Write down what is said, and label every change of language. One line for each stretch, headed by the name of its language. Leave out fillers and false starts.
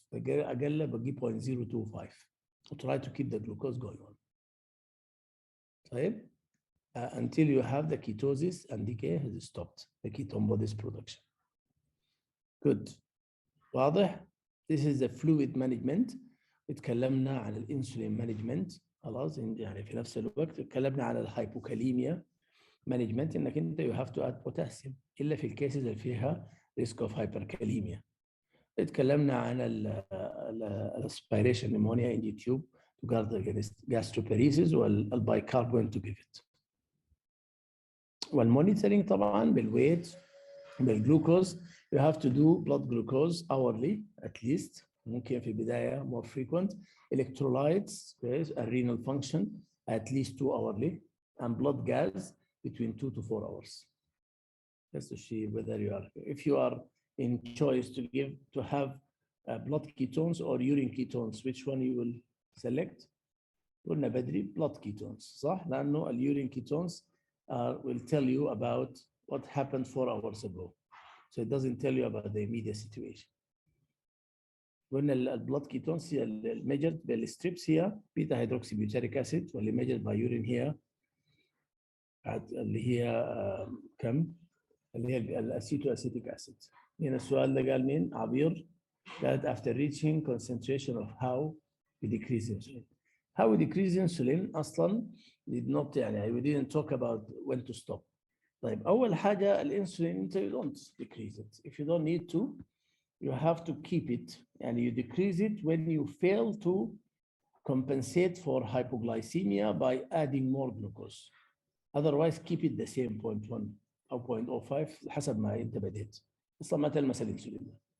Arabic: أقل بجيب 0.025.
English: Try to keep the glucose going on. طيب until you have the ketosis and DKA has stopped the ketone bodies production. Good. واضح؟ This is the fluid management.
Arabic: اتكلمنا عن الانسولين مانجمنت خلاص، يعني في نفس الوقت اتكلمنا عن الهايبوكاليميا مانجمنت، انك انت
English: you have to add potassium
Arabic: الا في الكيسز اللي فيها
English: risk of hyperkalemia.
Arabic: اتكلمنا عن الاسبيريشن نيمونيا ان دي تيوب
English: to guard against gastroparesis
Arabic: والبايكاربون
English: to give it.
Arabic: والمونيتورنج طبعا بالويت بالجلوكوز
English: you have to do blood glucose hourly at least،
Arabic: ممكن في البداية
English: more frequent. Electrolytes, renal function at least 2 hourly, and blood gas between 2 to 4 hours. Just to see whether you are, if you are in choice to have blood ketones or urine ketones, which one you will select?
Arabic: قلنا بدري
English: blood ketones
Arabic: صح؟ لأنه
English: الurine ketones will tell you about what happened 4 hours ago. So it doesn't tell you about the immediate situation.
Arabic: قلنا البلاد كيتونز هي الميجرد بالستريبس هي بيتا هيدروكسي بيوتريك اسيد، واللي ميجرد باي يورين هي اللي هي كم؟ اللي هي الاسيتو اسيتيك اسيد. هنا السؤال ده قال مين؟ عبير قالت
English: after reaching concentration of how we decrease insulin. How we decrease insulin اصلا did not يعني we didn't talk about when to stop.
Arabic: طيب اول حاجه الانسولين انت
English: you don't decrease it. If you don't need to you have to keep it, and you decrease it when you fail to compensate for hypoglycemia by adding more glucose. Otherwise keep it the same 0.1
Arabic: أو 0.05 حسب ما أنت بديت. أصلا ما تلمس الانسولين.